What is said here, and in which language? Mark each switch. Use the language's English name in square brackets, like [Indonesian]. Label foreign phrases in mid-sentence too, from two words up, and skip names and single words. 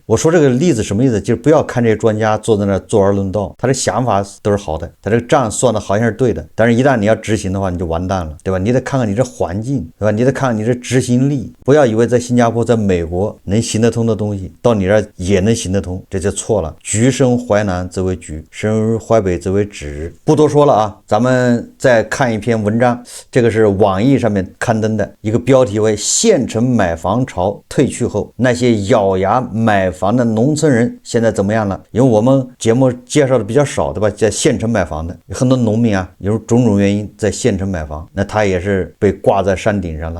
[Chinese] 我說這個例子什麼意思？就是不要看這些專家坐在那坐而論道，他的想法都是好的，他這個賬算的好像是對的，但是一旦你要執行的話，你就完蛋了，對吧？你得看看你這環境，對吧？你得看看你這執行力， 以，不要以為在新加坡、在美國能行得通的東西，到你這兒也能行得通，這就錯了。橘生淮南則為橘，生淮北則為枳。不多說了啊，咱們再看一篇文章，這個是網易上面刊登的一個標題為縣城買房潮退去後，那些咬牙買房的農村人現在怎麼樣了？因為我們節目介紹的比較少，對吧？在縣城買房的有很多農民啊，有種種原因在縣城買房，那他也是被掛在山頂上了。